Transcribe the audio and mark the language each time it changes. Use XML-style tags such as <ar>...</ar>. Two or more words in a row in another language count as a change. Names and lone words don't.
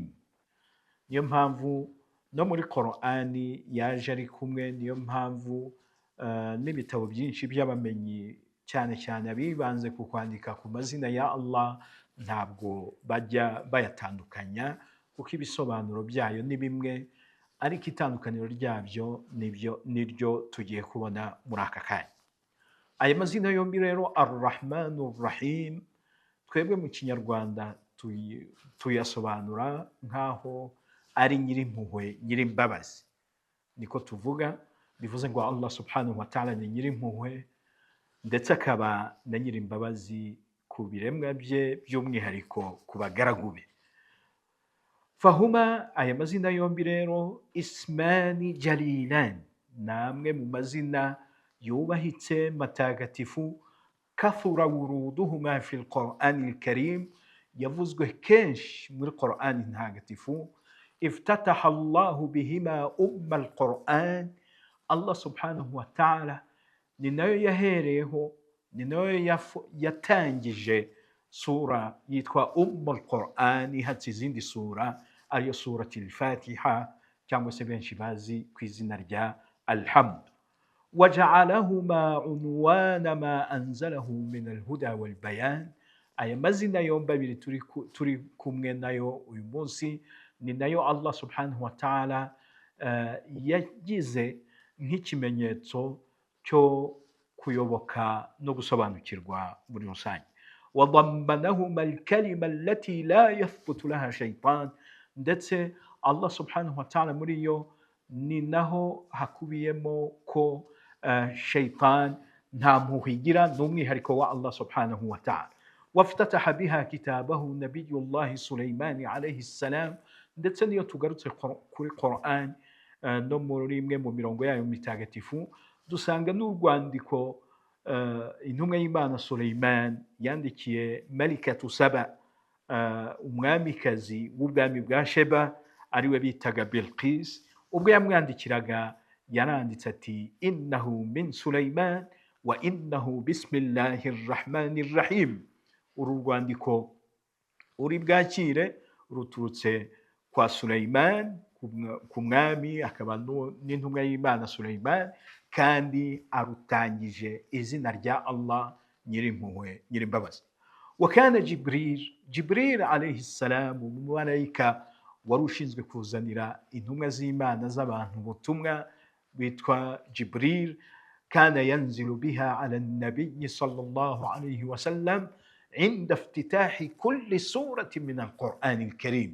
<rw>Niyo mpamvu no muri Qur'ani yaje ari kumwe, niyo mpamvu n'ibitabo byinshi by'abamenyi cyane cyane abibanze ku kwandika ku mazina ya Allah ntabwo bajya bayatandukanya kuko ibisobanuro byayo ni bimwe, ariko itandukaniro ryabyo niryo tugiye kubona muri aka kanya. Aya mazina yombi rero Ar-Rahman Ar-Rahim, twebwe mu Kinyarwanda tuyasobanura nk'aho ari nyirimpuhwe, nyirimbabazi. Niko tuvuga, bivuze ngo</rw> <ar>الله سبحانه وتعالى</ar> <rw>ni nyirimpuhwe ndetse akaba na nyirimbabazi ku biremwa bye, by'umwihariko ku bagaragu be. Fahuma, aya mazina yombi rero</rw> <ar>اسمان جليلان,</ar> <rw>namwe mu mazina yubahitse matagatifu,</rw> <ar>كثر ورودهما في القرآن الكريم,</ar> <rw>yavuzwe kenshi muri Qur'an ntagatifu.</rw> <ar>افتتح الله بهما القرآن, الله سبحانه وتعالى</ar> <rw>ni nayo yahereyeho, ni nayo yatangije sura yitwa al-Qur'an, ihatse izindi sura ariyo surati al-Fatiha cyangwa se benshi bazi ku izina rya Alhamd.</rw> <ar>وجعلهما عنوان ما أنزله من الهدى والبيان.</ar> <rw>Aya mazina yombi abiri turi kumwe nayo uyu munsi ni nayo</rw> <ar>الله سبحانه وتعالى</ar> <rw>yagize nk'ikimenyetso cyo kuyoboka no gusobanukirwa muri rusange.</rw> <ar>وضمنهما الكلمة التي لا يثبت لها شيطان,</ar> <rw>ndetse</rw> <ar>الله سبحانه وتعالى</ar> <rw>muri yo ni naho hakubiyemo ko shaytan nta mpuhwe igira, n'umwihariko wa</rw> <ar>الله سبحانه وتعالى. وافتتح بها كتابه نبي الله سليمان عليه السلام,</ar> <rw>ndetse niyo tugarutse kuri Qur'an no muri imwe mu mirongo yayo mitagatifu dusanga n'urwandiko intumwa y'Imana Sulaiman yandikiye Malikatu Saba, umwamikazi w'ubwami bwa Sheba ariwe bitaga Bilqis.</rw> <ar>Ubwo yamwandikiraga yaranditse ati إنه من سليمان وإنه بسم الله الرحمن الرحيم.</ar> <rw>Uru rwandiko uri bwakire ruturutse kwa Sulaiman, ku mwami akaba n'intumwa y'Imana Sulaiman, kandi arutangije izina rya Allah nyirimpuhwe, nyirimbabazi.</rw> <ar>وكان جبريل عليه السلام,</ar> <rw>umumarayika wari ushinzwe kuzanira intumwa z'Imana z'abantu ubutumwa witwa Jibril,</rw> <ar>كان ينزل بها على النبي صلى الله عليه وسلم عند افتتاح كل سورة من القرآن الكريم.</ar>